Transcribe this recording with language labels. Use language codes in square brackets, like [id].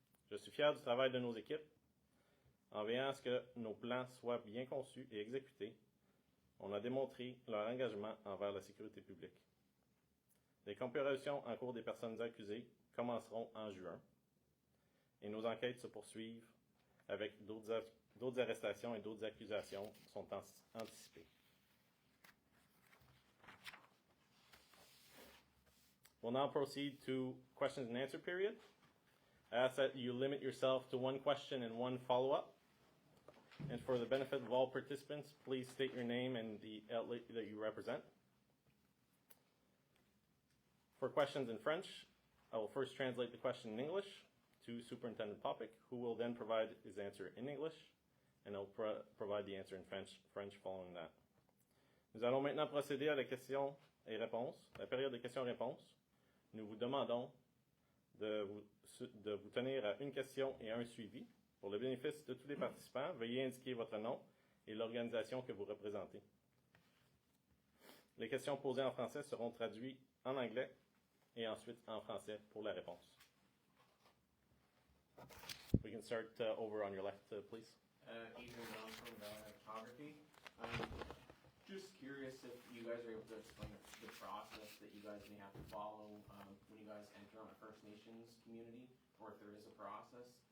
[fr] Je suis fier du travail de nos équipes. En veillant à ce que nos plans soient bien conçus et exécutés, on a démontré leur engagement envers la sécurité publique. Les comparutions en cours des personnes accusées commenceront en juin et nos enquêtes se poursuivent avec d'autres arrestations et d'autres accusations sont anticipées. [en] We'll now proceed to questions and answer period. I ask that you limit yourself to one question and one follow-up. And for the benefit of all participants, please state your name and the outlet that you represent. For questions in French, I will first translate the question in English to Superintendent Popik, who will then provide his answer in English, and I'll provide the answer in French following that. [fr] Nous allons maintenant procéder à la question et réponse, la période de questions-réponses. Nous vous demandons de vous tenir à une question et un suivi. Pour le bénéfice de tous les participants, veuillez indiquer votre nom et l'organisation que vous représentez. Les questions posées en français seront traduites en anglais et ensuite en français pour la réponse. [en] We can start over on your left, please. Adrian Young from Photography. Just curious if you guys are able to explain the process that you guys may have to follow when you guys enter on a First Nations community, or if there is a process.